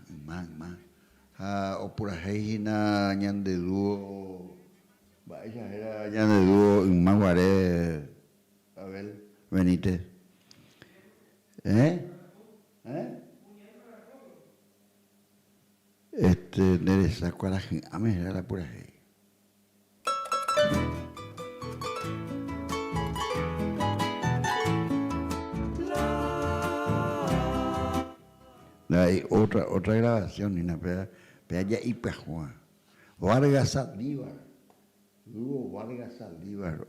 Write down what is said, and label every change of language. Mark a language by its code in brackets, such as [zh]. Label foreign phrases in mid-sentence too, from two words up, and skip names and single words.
[gn] ha opurahéihína ñanderuo mba'éicha héra ñanderuo ymaguare Abel Benítez nderesa kuarahy'ãme héra la purahéi. [es] Hay otra grabación, Nina, pero allá Ipajua. Vargas Saldívar. Hugo Vargas Saldívar.